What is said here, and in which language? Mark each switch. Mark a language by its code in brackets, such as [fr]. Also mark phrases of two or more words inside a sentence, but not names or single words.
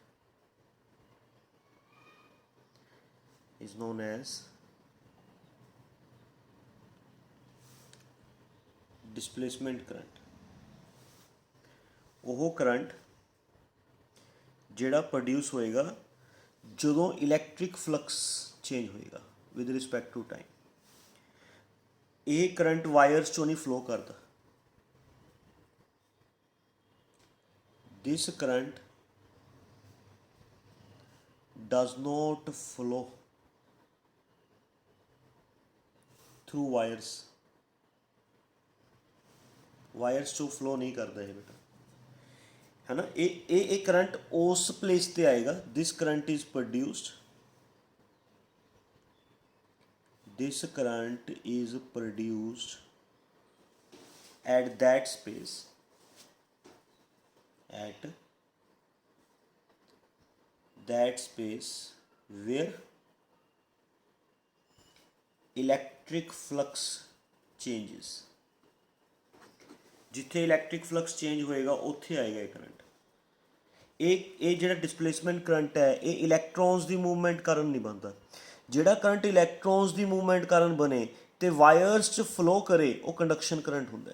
[en] Is known as displacement current. [pa] ਉਹ ਕਰੰਟ ਜਿਹੜਾ ਪ੍ਰੋਡਿਊਸ ਹੋਏਗਾ ਜਦੋਂ [en] electric flux change [pa] ਹੋਏਗਾ [en] with respect to time. [pa] ਇਹ ਕਰੰਟ ਵਾਇਰਸ ਚੋਂ ਨਹੀਂ ਫਲੋ ਕਰਦਾ। [en] this current does not flow through wires. [pa] ਵਾਇਰਸ ਚੋਂ ਫਲੋ ਨਹੀਂ ਕਰਦਾ ਇਹ ਬੇਟਾ, ਹੈ ਨਾ। ਇਹ ਕਰੰਟ ਉਸ ਪਲੇਸ ਤੇ ਆਏਗਾ। [en] this current is produced, this current is produced at that space, at that space where electric flux changes. [pa] ਜਿੱਥੇ [en] electric flux change [pa] ਹੋਏਗਾ ਉੱਥੇ ਆਏਗਾ ਇਹ ਕਰੰਟ। ਇਹ ਜਿਹੜਾ [en] displacement current [pa] ਹੈ ਇਹ ਇਲੈਕਟ੍ਰੋਨਸ ਦੀ ਮੂਵਮੈਂਟ ਕਾਰਨ ਨਹੀਂ ਬਣਦਾ। ਜਿਹੜਾ ਕਰੰਟ ਇਲੈਕਟ੍ਰੋਨਸ ਦੀ ਮੂਵਮੈਂਟ ਕਾਰਨ ਬਣੇ ਤੇ ਵਾਇਰਸ 'ਚ ਫਲੋ ਕਰੇ ਉਹ [en] conduction current [pa] ਹੁੰਦਾ।